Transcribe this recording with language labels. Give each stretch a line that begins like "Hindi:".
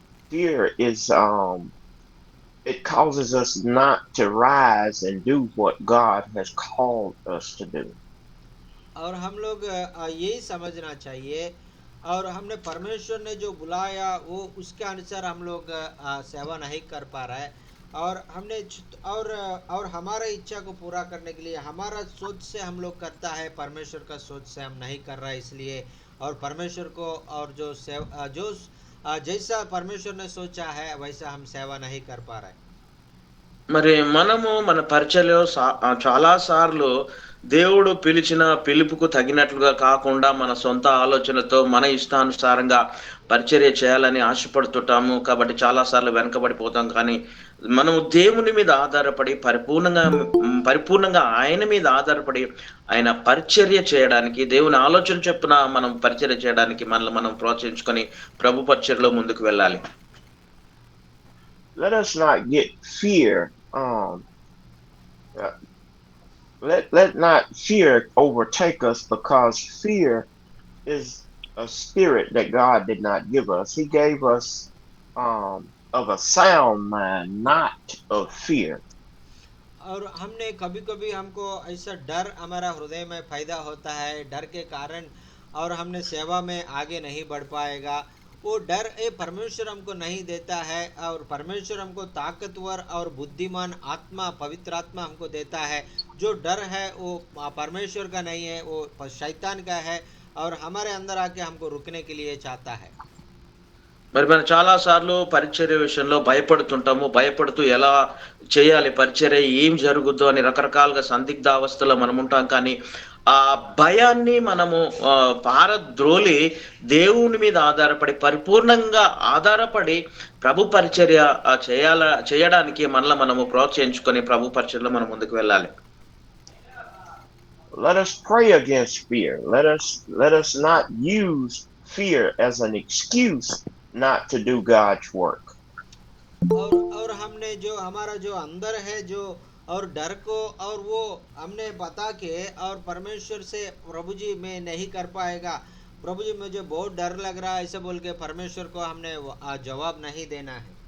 English: Fear is it causes us not to rise and do what God has called us to do.
Hindi: और हम लोग यही समझना चाहिए और हमने परमेश्वर ने जो बुलाया वो उसके अनुसार हम लोग सेवा नहीं कर पा रहा है। और हमने और हमारा इच्छा को पूरा करने के लिए हमारा सोच से हम लोग करता है, परमेश्वर का सोच से हम नहीं कर रहा है। इसलिए और परमेश्वर को और जो जैसा परमेश्वर ने सोचा है वैसा हम सेवा नहीं कर पा रहे।
Telugu: మరి మనము మన పరిచర్యలో చాలా సార్లు దేవుడు పిలిచిన పిలుపుకు తగినట్లుగా కాకుండా మన సొంత ఆలోచనలతో మన ఇష్టానుసారంగా పరిచర్య చేయాలని ఆశపడుతుంటాము. కాబట్టి చాలా సార్లు వెనకబడిపోతాం. కానీ మనము దేవుని మీద ఆధారపడి పరిపూర్ణంగా ఆయన మీద ఆధారపడి ఆయన పరిచర్య చేయడానికి, దేవుని ఆలోచన చొప్పున మనం పరిచర్య చేయడానికి మనల్ని మనం ప్రోత్సహించుకొని ప్రభు పరిచర్యలో ముందుకు వెళ్ళాలి.
English: Let us not get fear. Let not fear overtake us, because fear is a spirit that God did not give us. He gave us of a sound mind, not of fear.
Hindi: और हमने कभी कभी हमको ऐसा डर हमारा हृदय में पैदा होता है, डर के कारण और हमने सेवा में आगे नहीं बढ़ पाएगा। वो डर परमेश्वर हमको नहीं देता है और परमेश्वर हमको ताकतवर और बुद्धिमान आत्मा, पवित्र आत्मा हमको देता है। जो डर है वो परमेश्वर का नहीं है, वो शैतान का है और हमारे अंदर आके हमको रुकने के लिए चाहता है।
Telugu: మరి మనం చాలా సార్లు పరిచర్య విషయంలో భయపడుతుంటాము. భయపడుతూ ఎలా చేయాలి పరిచర్య, ఏం జరుగుద్దో అని రకరకాలుగా సందిగ్ధావస్థలో మనం ఉంటాం. కానీ ఆ భయాన్ని మనము పారద్రోలి దేవుని మీద ఆధారపడి పరిపూర్ణంగా ఆధారపడి ప్రభు పరిచర్య చేయడానికి మనల్ని మనము ప్రోత్సహించుకొని ప్రభు పరిచర్యలో మనం ముందుకు వెళ్ళాలి.
English: Let us pray against fear. Let us not use fear as an excuse not to do God's work.
Hindi: और हमने जो हमारा जो अंदर है जो और डर को और वो हमने बता के और परमेश्वर से प्रभु जी मैं नहीं कर पाएगा, प्रभु जी मुझे बहुत डर लग रहा है, ऐसे बोल के परमेश्वर को हमने जवाब नहीं देना है।